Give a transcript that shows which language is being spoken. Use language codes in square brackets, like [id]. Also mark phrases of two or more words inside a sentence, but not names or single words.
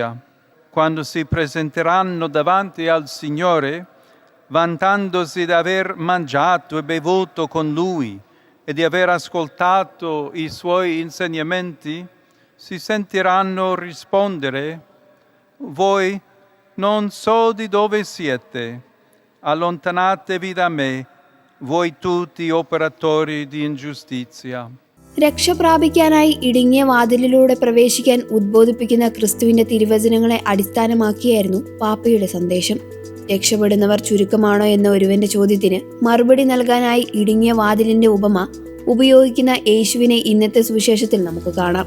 [it] Quando si presenteranno davanti al Signore, vantandosi di aver mangiato e bevuto con lui e di aver ascoltato i suoi insegnamenti, si sentiranno rispondere: voi non so di dove siete, allontanatevi da me, voi tutti operatori di ingiustizia. [ml] രക്ഷ പ്രാപിക്കാനായി ഇടുങ്ങിയ വാതിലിലൂടെ പ്രവേശിക്കാൻ ഉദ്ബോധിപ്പിക്കുന്ന ക്രിസ്തുവിന്റെ തിരുവചനങ്ങളെ അടിസ്ഥാനമാക്കിയായിരുന്നു പാപ്പയുടെ സന്ദേശം. രക്ഷപ്പെടുന്നവർ ചുരുക്കമാണോ എന്ന ഒരുവന്റെ ചോദ്യത്തിന് മറുപടി നൽകാനായി ഇടുങ്ങിയ വാതിലിന്റെ ഉപമ ഉപയോഗിക്കുന്ന യേശുവിനെ ഇന്നത്തെ സുവിശേഷത്തിൽ നമുക്ക് കാണാം.